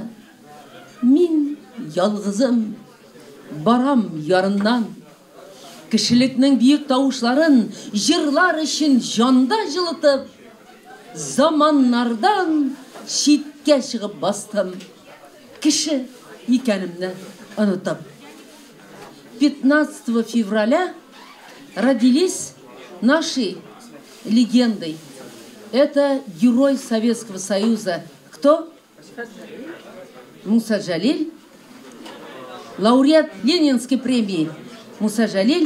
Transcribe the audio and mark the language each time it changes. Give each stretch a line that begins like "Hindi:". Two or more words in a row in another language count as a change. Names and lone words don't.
Tatar: Мин ялгызым, барам ярыннан. Кешелекнең биек тавышларын җырлар өчен җанда җылытып, заманнардан читкә чыгып бастым, кеше икәнемне онытып.
Russian: 15 февраля родились наши легенды. Это герой Советского Союза. Кто? Муса Джалиль. Лауреат Ленинской премии Муса Джалиль.